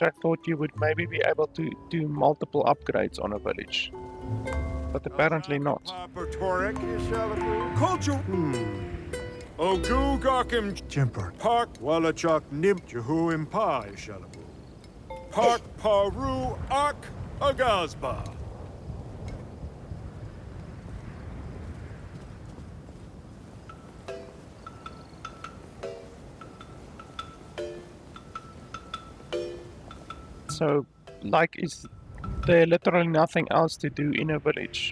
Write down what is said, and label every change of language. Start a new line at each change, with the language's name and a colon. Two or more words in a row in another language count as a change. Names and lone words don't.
English: I thought you would maybe be able to do multiple upgrades on a village. But apparently not. Ogu Gakim Jimper Park Wallachok Nimp Jehu Impai Shalabu Park Paru Ak Aghasba. So, like, is there literally nothing else to do in a village?